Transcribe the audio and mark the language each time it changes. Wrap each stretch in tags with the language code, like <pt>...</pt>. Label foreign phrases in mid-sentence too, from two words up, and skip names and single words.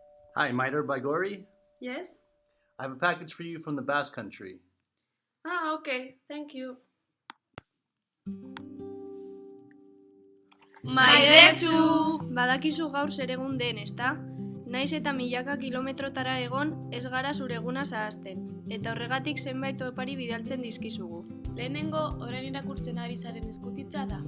<en>Hi, Miter Baigori. Yes? I have a package for you from the Basque Country. Okay, thank you.</en> <eu>Maidetsu! Badakizu gaur zer egun den, ezta? Naiz eta milaka kilometrotara egon, ez gara zure eguna zahazten, eta horregatik zenbait opari bidaltzen dizkizugu. Lehenengo, orain irakurtzen ari zaren eskutitza da.</eu>